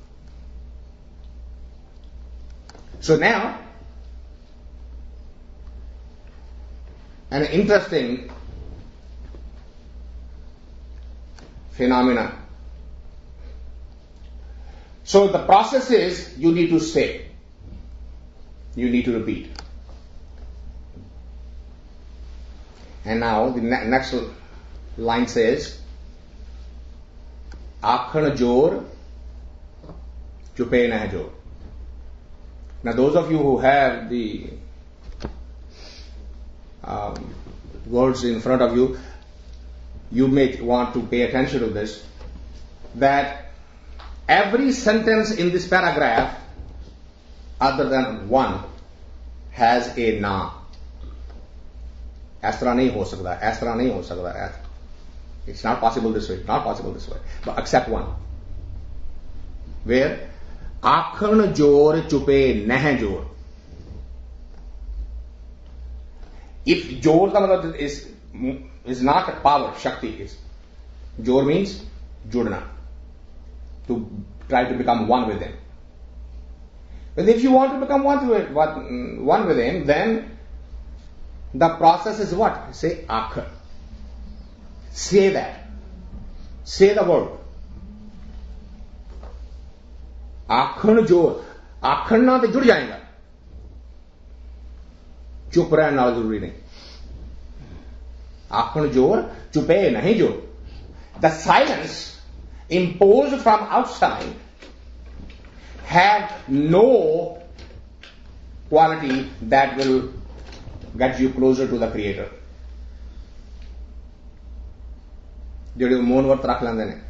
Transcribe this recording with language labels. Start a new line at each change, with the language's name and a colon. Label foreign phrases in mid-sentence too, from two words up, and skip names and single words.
English: So now, an interesting phenomena. So the process is, you need to say, you need to repeat. And now the next line says,
Punjabi: ਆਖਣ ਜੋਰ, ਚੁਪੈ ਨਾ ਜੋਰ.
English: Now those of you who have the words in front of you, you may want to pay attention to this, that every sentence in this paragraph, other than one, has a na.
Hindi: इस तरह नहीं हो सकता, इस तरह नहीं हो सकता.
English: It's not possible this way, not possible this way. But except one. Where?
Punjabi: ਆਖਣ ਜੋਰ ਚੁਪੈ ਨਹ ਜੋਰ.
English: If
Hindi: जोर का मतलब
English: is not power, shakti is. Jor means judna. To try to become one with Him. But if you want to become one with Him, then the process is what? Say akhan. Say that. Say the word.
Punjabi: ਆਖਣ ਜੋਰ,
Hindi: आखन ना तो जुड़ जाएगा, चुप रहना जरूरी नहीं.
Punjabi: ਆਖਣ ਜੋਰ, ਚੁਪੈ ਨਹੀਂ ਜੋਰ.
English: The silence imposed from outside had no quality that will get you closer to the Creator.
Punjabi: ਜਿਹੜੇ ਮੌਨ ਵਰਤ ਰੱਖ ਲੈਂਦੇ ਨੇ.